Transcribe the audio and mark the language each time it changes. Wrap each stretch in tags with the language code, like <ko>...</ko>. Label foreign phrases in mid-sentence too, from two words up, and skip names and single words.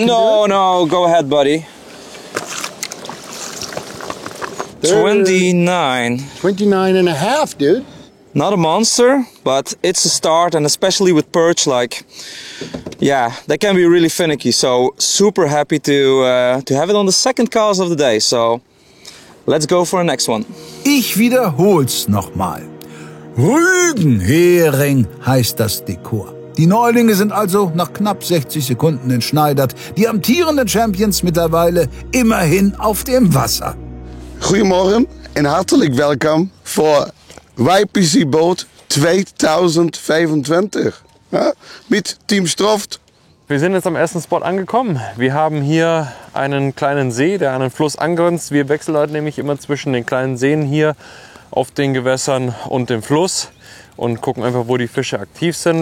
<en>No, go ahead, buddy. 29. 29 and a half, dude. Not a monster, but it's a start, and especially with perch, like, yeah, they can be really finicky. So super happy to have it on the second cast of the day. So let's go for the next one.</en> <de>Ich wiederhol's nochmal. Rügenhering heißt das Dekor. Die Neulinge sind also nach knapp 60 Sekunden entschneidert. Die amtierenden Champions mittlerweile immerhin auf dem Wasser.</de> <nl>Goedemorgen en hartelijk welkom voor YPC Boat 2025.</nl> <de>Ja, mit Team Stroft. Wir sind jetzt am ersten Spot angekommen. Wir haben hier einen kleinen See, der an den Fluss angrenzt. Wir wechseln halt nämlich immer zwischen den kleinen Seen hier auf den Gewässern und dem Fluss und gucken einfach, wo die Fische aktiv sind.</de>